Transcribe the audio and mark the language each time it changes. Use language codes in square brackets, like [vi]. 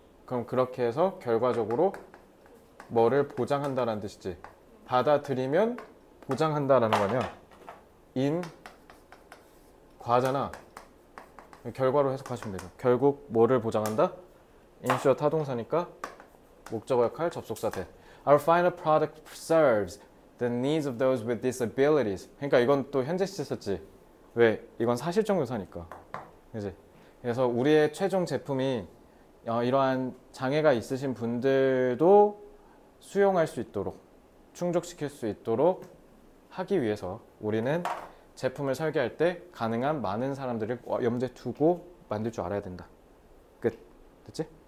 [ko] 그럼 그렇게 해서 결과적으로 뭐를 보장한다라는 뜻이지. 받아들이면 보장한다라는 거냐? 과잖아. 결과로 해석하시면 되죠. 결국 뭐를 보장한다? ensure 타동사니까 목적어 역할 접속사 대. [en] Our final product serves the needs of those with disabilities. [ko] 그러니까 이건 또 현재 시제 썼지. 왜? 이건 사실적 묘사니까. 그지? 그래서 우리의 최종 제품이 이러한 장애가 있으신 분들도 수용할 수 있도록, 충족시킬 수 있도록 하기 위해서 우리는 제품을 설계할 때 가능한 많은 사람들을 염두에 두고 만들 줄 알아야 된다. 끝. 됐지?